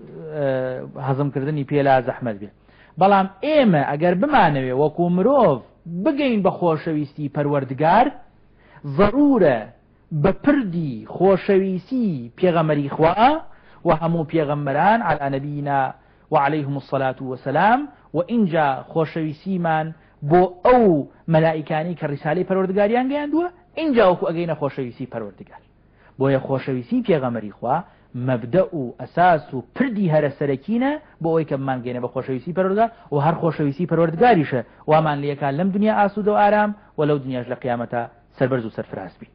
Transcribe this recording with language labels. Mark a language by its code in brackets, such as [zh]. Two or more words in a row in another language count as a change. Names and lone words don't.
[ckb] هەزمکردنی پێلا زەحمەت بێت بەڵام ئێمە ئەگەر بمانەوێ وەکو مرۆڤ بگەین بە خۆشەویستی پەروەردگار ضرورە بە پردی خۆشەویستی پێغەمبەری خوا و هەموو پێغەمبەران [ar] علی نەبینا وعليهم الصلاة والسلام [ckb] وإنجا خۆشەویستیمان بۆ ئەو مەلائکانی کە ڕیسالەی پەروەردگاریان گەیاندووە اینجا وەکو ئەگەینە خۆشەویستی پەروەردگار بۆیە خۆشەویستی پێغەمبەری خوا مەبدە و ئەساس و پردی هەرە سەرەکینە بۆ ئەوەی کە بمانگەێنە بە خۆشەویستی پەروەردگار و هەر خۆشەویستی پەروەردگاریشە وامان لێکان لەم دنیا ئاسوودە و ئارام و لەو دنیاش لە قیامەتە سەربەرز و سەرفراز بی.